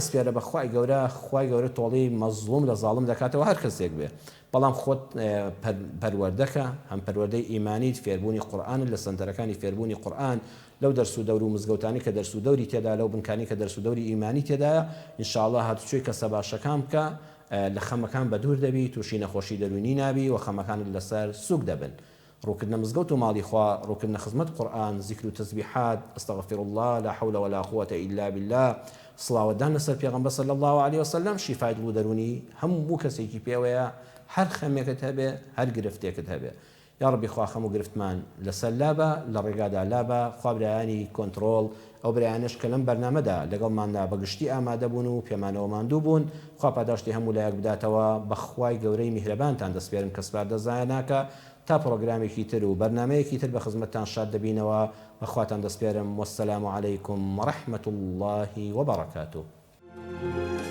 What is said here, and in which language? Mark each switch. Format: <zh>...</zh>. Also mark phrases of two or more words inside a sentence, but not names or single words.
<ckb>سپێرە بە خوای گەورە تۆڵی مەزلوم لە زاڵم دەکاتەوە هەر کەسێک بێ بەڵام خۆت پەروەردەکە هەم پەروەردەی ئیمانیت فێربوونی قورئان لە سنتەرەکانی فێربوونی قورئان لەو دەرس و دەور و مزگەوتانی کە دەرس و دەوری تێدا لەو بنکانی کە دەرس و دەوری ئیمانی تێدایە ئینشاءالله هاتوچۆی کەسە باشەکان بکە لە خەمەکان بە دوور دەبی تووشی نەخۆشی دەرونی نابی و خەمەکانت لەسەر سووک دەبن ڕووکردنە مزگەوت و ماڵی خوا ڕووکردنە خزمەت قورئان ذیکر و تەسبیحات</ckb> <ar>ئەستەغفر الله لا حول ولا قوة إلا بالله</ar> <ckb>سڵاوەتدان لەسەر پێغەمبەر</ckb> <ar>صلی الله عليه وسلم</ar> <ckb>شیفای دڵ و دەرونی هەموو کەسێکی پێوەیە هەر خەمێکت هەبێ هەر گرفتێکت هەبێ یا ڕەبی خوا خەم و گرفتمان لەسەر لابە لە ڕێگادا لابە خوا برایانی کۆنتڕۆڵ ئەو برایانش کە لەم بەرنامەدا لەگەڵماندا بەگشتی ئامادە بوون و پێمانەوە ماندوو بوون خوا پاداشتی هەموو لایەک بداتەوە بە خوای گەورەی میهرەبانتان دەسپێرم کە سپار دەزاناکە تا پرۆگرامێکی تر و بەرنامەیەکی تر بە خزمەتتان شاد دەبینەوە بەخواتان دەسپێرم</ckb> <ar>وەسەلام عەلەیکم وەڕەحمەت الله وبەڕەکاتوه</ar>